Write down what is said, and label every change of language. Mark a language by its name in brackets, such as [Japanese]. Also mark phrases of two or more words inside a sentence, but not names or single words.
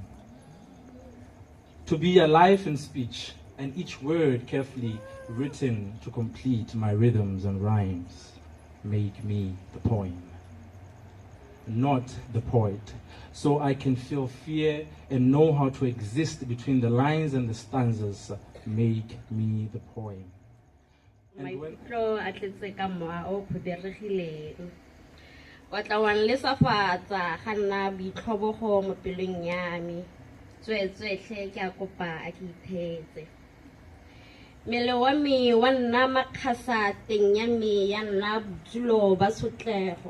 [English] To be alive in speech, and each word carefully written to complete my rhythms and rhymes, make me the poem, not the poet, so I can feel fear and know how to exist between the lines and the stanzas, make me the poem. And when [Tswana] Mele wa me wa nna makgasa teng ya me ya nna bodulo ba sotlego